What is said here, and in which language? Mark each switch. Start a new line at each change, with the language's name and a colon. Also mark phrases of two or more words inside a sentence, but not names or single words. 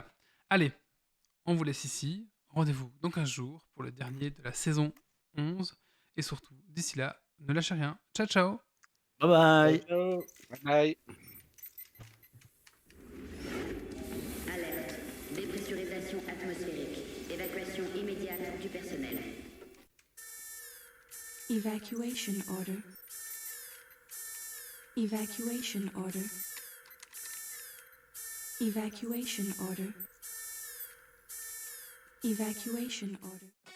French: Allez, on vous laisse ici. Rendez-vous dans 15 jours pour le dernier de la saison 11. Et surtout, d'ici là, ne lâchez rien.
Italian: Ciao, ciao.
English: Bye bye.
Italian: Ciao.
English: Bye bye.
French: Alerte. Dépressurisation atmosphérique. Évacuation immédiate du personnel.
English: Evacuation order. Evacuation order. Evacuation order. Evacuation order.